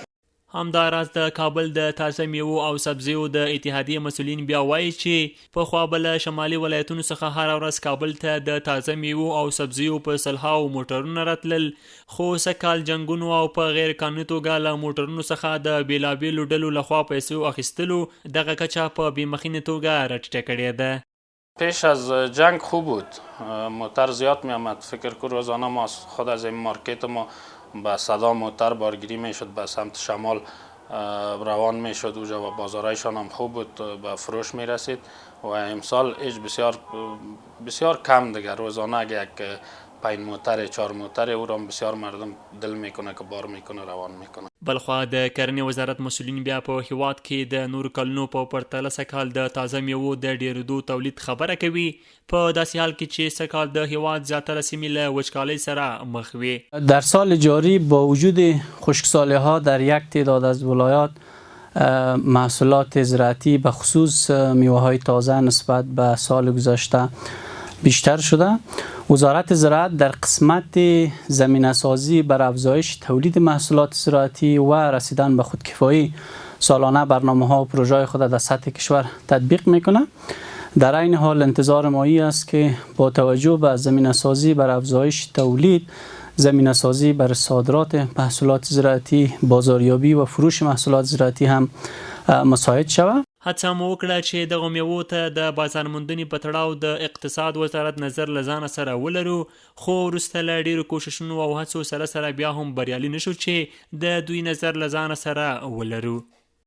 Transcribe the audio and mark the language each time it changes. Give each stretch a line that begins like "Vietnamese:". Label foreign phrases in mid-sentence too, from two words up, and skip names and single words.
Pashto: همداراز د کابل د تازه میوو او سبزیو د اتحادیې مسؤلین بیا وایي چې پخوا به له شمالي ولایتونو څخه هره ورځ کابل ته د تازه میوو او سبزیو په سلهاو موټرونه راتلل، خو سږکال جنګونو او په غیر قانوني توګه له موټرونو څخه د بېلابېلو ډلو لخوا پیسو اخیستلو دغه کچه په بېمخینې توګه راټیټه کړې ده.
Persian: پیش از جنگ خوب بود، موتر زیاد می آمد، فکر کنم روزانه ما خود از این مارکت ما با صدا موتر بارگیری می شد، به سمت شمال روان می شد اونجا و بازارایشان هم خوب بود، به فروش می رسید و امسال بسیار کم دیگه، روزانه اگه یک 5 موتر 4 موتر او را بسیار مردم دل میکنه که بار میکنه روان میکنه.
Pashto: بلخوا د کرنې وزارت مسؤلین بیا په هیواد کې د نورو کلونو په پرتله سږکال د تازه میوو د ډېرېدو تولید خبره کوي، په داسې حال کې چې سږکال د هیواد زیاتره سیمې له وچکالۍ سره مخ وي.
Persian: در سال جاری با وجود خشکسالی ها در یک تعداد از ولایات محصولات زراعتی به خصوص میوه های تازه نسبت به سال گذشته بیشتر شده. وزارت زراعت در قسمت زمینه سازی بر افزایش تولید محصولات زراعتی و رسیدن به خودکفایی سالانه برنامه ها و پروژه خود در سطح کشور تطبیق میکنه. در این حال انتظار ما است که با توجه به زمینه سازی بر افزایش تولید، زمینه سازی بر صادرات محصولات زراعتی، بازاریابی و فروش محصولات زراعتی هم مساعد شود.
Pashto: هڅه مو وکړه چې دغه میوو ته د بازار موندنې په تړاو د اقتصاد وزارت نظر له ځانه سره ولرو، خو وروسته له ډېرو کوښښونو او هڅو سره بیا هم بریالي نشو چې د دوی نظر له ځانه سره ولرو.